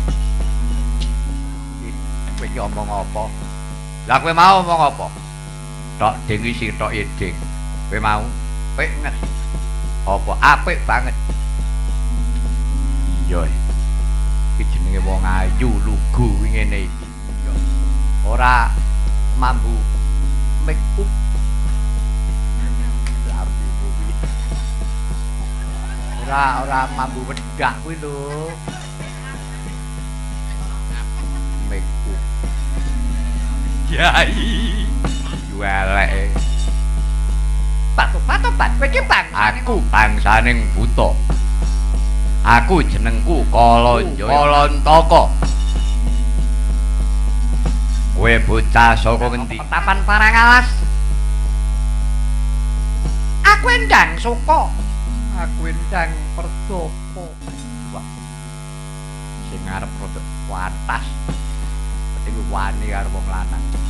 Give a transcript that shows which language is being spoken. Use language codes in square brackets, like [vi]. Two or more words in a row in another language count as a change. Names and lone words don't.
[jv] kowe iki omong apa lah kowe mau omong apa tok ding iki tok ding kowe mau penget apa apik banget iya iki jenenge wong ayu lugu ngene iki ora mambu [en] make up [jv] ora mambu wedak kuwi lho [en] make up [jv] yai eleke Pat kowe iki aku bangsaning buta aku jenengku Kalantaka kowe bocah saka ngendi Tapan Parangalas aku endang Suka aku endang Perdopo wah sing arep rodok wantas penting wani karo wong lanang